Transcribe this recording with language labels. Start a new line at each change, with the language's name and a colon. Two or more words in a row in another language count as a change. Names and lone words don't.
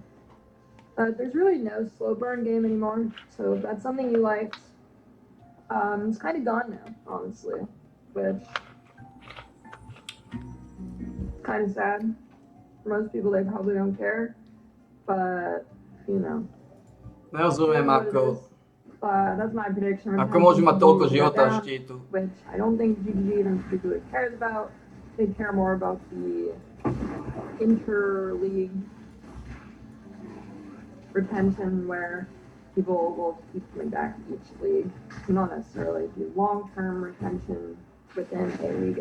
English: There's really no slow burn game anymore, so if that's something you liked, it's kind of gone now, honestly, which kind of sad. For most people, they probably don't care, but
Slovak: Nerozumiem, ako
English: that's my prediction.
Slovak: môžu mať toľko života a štítu.
English: Which I don't think GG even particularly cares about. They care more about the inter-league retention, where people will keep coming back to each league, not necessarily the long-term retention within a league